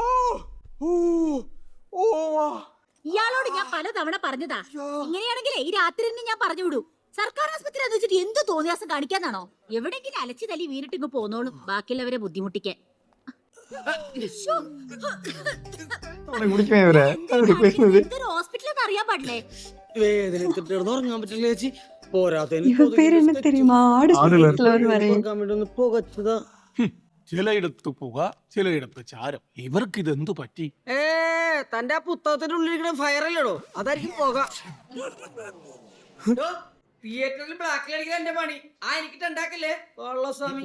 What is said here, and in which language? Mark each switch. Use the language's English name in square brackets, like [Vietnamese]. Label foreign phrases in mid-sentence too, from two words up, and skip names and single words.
[Malayalam] ഇയാളോട് ഞാൻ പലതവണ പറഞ്ഞതാ, ഇങ്ങനെയാണെങ്കിലേ ഈ രാത്രി തന്നെ ഞാൻ പറഞ്ഞു വിടൂ. സർക്കാർ ആസ്പത്രി എന്ന് വെച്ചിട്ട് എന്ത് തോന്നിയാസം കാണിക്കാന്നാണോ? എവിടെങ്കിലും അലച്ചു തല്ലി വീണിട്ട് ഇങ്ങ് പോന്നോളും, ബാക്കിയുള്ളവരെ ബുദ്ധിമുട്ടിക്കാൻ. എന്തൊരു ഹോസ്പിറ്റലെന്ന് അറിയാൻ പാടില്ലേ? വേദന ഉറങ്ങാൻ പറ്റില്ല ചേച്ചി. [Tamil] இவ பேர் என்ன தெரியுமா? ஆடு ஸ்பீட்ல வருவாரு. [Malayalam] പോരാത്തതാ. ചിലയിടത്ത് പുക, ചിലയിടത്ത് ചാരം. ഇവർക്ക് ഇതെന്തു പറ്റി? തന്റെ ആ പുസ്തകത്തിന്റെ ഉള്ളിൽ ഫയർ അല്ലടോ, അതായിരിക്കും പോകാം. തിയേറ്ററിൽ ബ്ലാക്കിൽ അടിക്കാൻ എന്റെ പണി. ആ എനിക്കിട്ട് ഉണ്ടാക്കല്ലേ സ്വാമി.